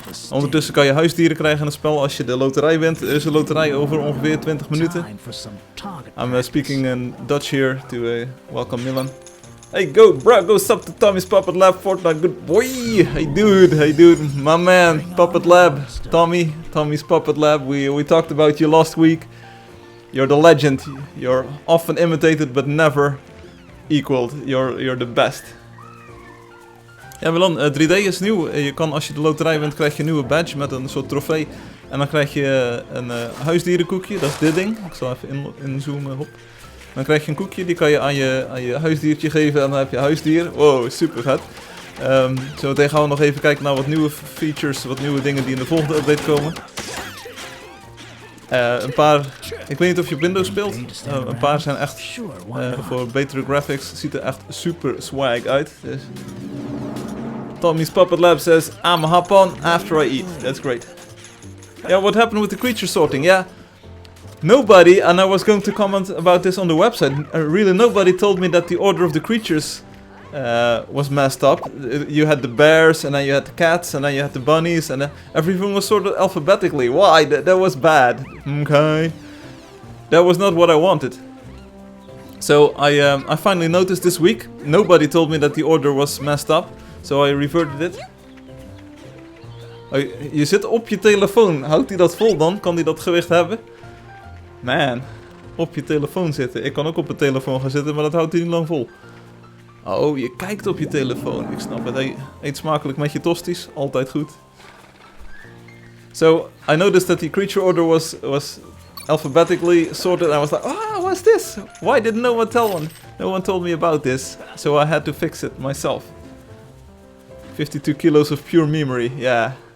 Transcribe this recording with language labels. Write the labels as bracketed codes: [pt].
[nl] Ondertussen kan je huisdieren krijgen in het spel als je de loterij wint. Er is een loterij over ongeveer 20 minuten. [en] I'm speaking in Dutch here to welcome Milan. Hey, go sub to Tommy's Puppet Lab Fortnite, good boy! Hey dude, my man, Puppet Lab, Tommy's Puppet Lab, we talked about you last week. You're the legend, you're often imitated but never equaled, you're the best. [nl] Ja Milan, 3D is nieuw, je kan als je de loterij wint krijg je een nieuwe badge met een soort trofee. En dan krijg je een huisdierenkoekje, dat is dit ding. Ik zal even inzoomen op. Dan krijg je een koekje, die kan je aan je huisdiertje geven en dan heb je huisdier. Wow, super vet. Zometeen gaan we nog even kijken naar wat nieuwe features, wat nieuwe dingen die in de volgende update komen. Een paar, ik weet niet of je op Windows speelt, een paar zijn echt voor betere graphics, ziet er echt super swag uit. Dus. [en] Tommy's Puppet Lab says, I'm hop on after I eat. That's great. Yeah, what happened with the creature sorting? Yeah, nobody, and I was going to comment about this on the website, really nobody told me that the order of the creatures was messed up. You had the bears, and then you had the cats, and then you had the bunnies, and everything was sorted alphabetically. Why? That was bad. Okay. That was not what I wanted. So I finally noticed this week, nobody told me that the order was messed up. So I reverted it. [nl] Je zit op je telefoon. Houdt hij dat vol dan? Kan hij dat gewicht hebben? Man. Op je telefoon zitten. Ik kan ook op mijn telefoon gaan zitten, maar dat houdt hij niet lang vol. Oh, je kijkt op je telefoon. Ik snap het. Eet smakelijk met je tosties. Altijd goed. [en] So, I noticed that the creature order was alphabetically sorted. And I was like, ah, what's this? Why did no one told me about this? So I had to fix it myself. 52 kilos of pure memory, yeah.